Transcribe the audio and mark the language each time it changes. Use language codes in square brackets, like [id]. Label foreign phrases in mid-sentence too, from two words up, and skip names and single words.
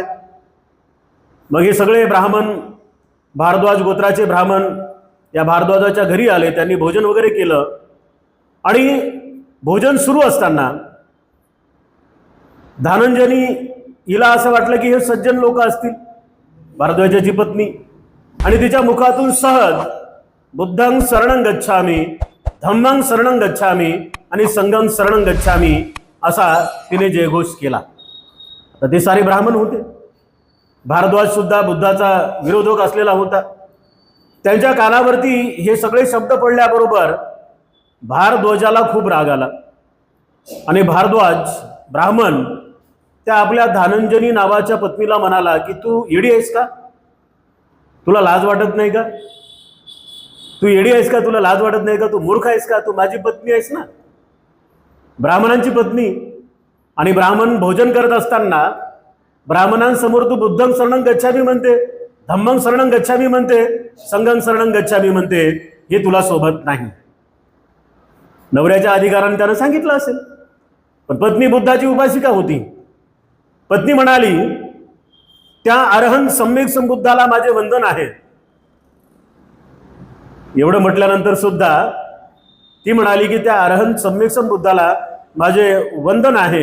[mr] मग हे सगळे ब्राह्मण, भारद्वाज गोत्राचे ब्राह्मण या भारद्वाजाच्या घरी आले. त्यांनी भोजन वगैरे केलं आणि भोजन सुरू असताना धनंजयनी हिला असं वाटलं की हे सज्जन लोक असतील, भारद्वाजाची पत्नी, आणि तिच्या मुखातून सहज [pi] बुद्धं शरणं गच्छामि, धम्मं शरणं गच्छामि [mr] आणि [pi] संघं शरणं गच्छामि [mr] असा तिने जयघोष केला. तर ते सारे ब्राह्मण होते. भारद्वाज सुद्धा बुद्धाचा विरोधक असलेला होता. त्यांच्या कानावरती हे सगळे शब्द पडल्याबरोबर भारद्वाजाला खूप राग आला आणि भारद्वाज ब्राह्मण त्या आपल्या धनंजयनी नावाच्या पत्नीला म्हणाला की तू येडी आहेस का, तुला लाज वाटत नाही का, तू येडी आहेस का, तुला लाज वाटत नाही का, तू मूर्ख आहेस का, तू माझी पत्नी आहेस ना, ब्राह्मणांची पत्नी. आणि ब्राह्मण भोजन करत असताना ब्राह्मणांसमोर तू [pi] बुद्धं शरणं गच्छामि [mr] म्हणते, [pi] धम्मं शरणं गच्छामि [mr] म्हणते, [pi] संघं शरणं गच्छामि [mr] म्हणते, हे तुला सोबत नाही. नवऱ्याच्या अधिकाराने त्यानं सांगितलं असेल, पण पत्नी बुद्धाची उपासिका होती. पत्नी म्हणाली त्या अरहंत सम्यक संबुद्धाला माझे वंदन आहे. एवढं म्हटल्यानंतर सुद्धा ती म्हणाली की त्या अरहंत सम्यक संबुद्धाला माझे वंदन आहे.